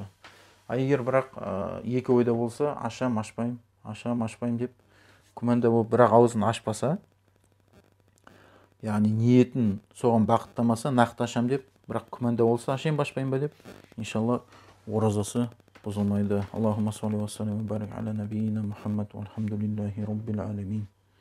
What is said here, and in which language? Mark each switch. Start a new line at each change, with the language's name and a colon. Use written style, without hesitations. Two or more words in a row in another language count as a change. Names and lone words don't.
Kazakh: Егер бірақ екі ойда болса, ашам ашпайым деп күмәнда болып, бірақ аузын ашпаса, яғни ниетін соған бағыттамаса, нақты ашам деп, бірақ күмәнда болса, ашайын ашпайын ба деп, иншалла оразасы бұзылмайды.
Arabic: اللهم صل وسلم وبارك على نبينا محمد، والحمد لله رب العالمين.